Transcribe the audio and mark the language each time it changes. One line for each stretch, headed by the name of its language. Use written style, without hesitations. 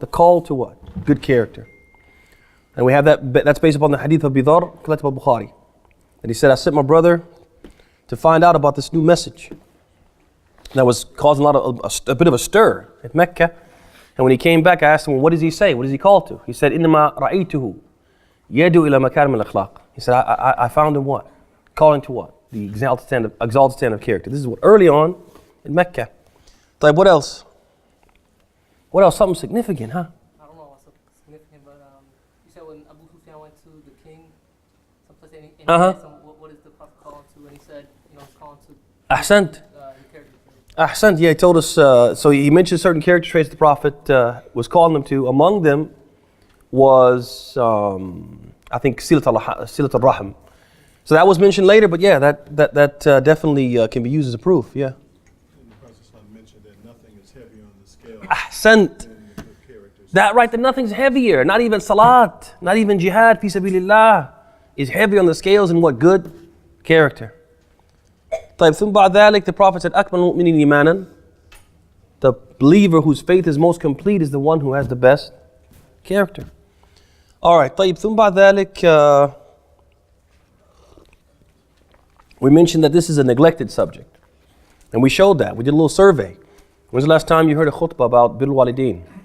English: The call to what? Good character. And we have that's based upon the hadith of Bidar, collected by Bukhari. And he said, I sent my brother to find out about this new message. That was causing a bit of a stir at Mecca. And when he came back, I asked him, well, what does he say? What does he call to? He said,
Arabic: إِنَّمَا رَأَيْتُهُ يَدُ إِلَى مَكَارِمِ الْأَخْلَاقِ.
English: He said, I found him what? Calling to what? The exalted standard of character. This is what early on in Mecca. Like what else? What else? Something significant, huh? I don't know what's significant, but you said when Abu Sufyan went to the king, someplace, and he asked him, what is the Prophet calling to? And he said, it's calling to Ahsant. character. Ahsant, yeah, he told us, so he mentioned certain character traits the Prophet was calling them to. Among them was, I think, Silat al-Rahim. So that was mentioned later, but yeah, that definitely can be used as a proof, yeah. And the Prophet mentioned that nothing is heavy on the scale Ahsant. than the good characters. That right, that nothing's heavier. Not even salat, not even jihad, fi sabilillah, is heavy on the scales in what? Good character.
Arabic: طيب ثم بعد ذلك,
English: the Prophet said,
Arabic: أكمل المؤمنين إيمانا.
English: The believer whose faith is most complete is the one who has the best character. All right,
Arabic: طيب ثم بعد ذلك,
English: we mentioned that this is a neglected subject. And we showed that. We did a little survey. When's the last time you heard a khutbah about Bil Walidain?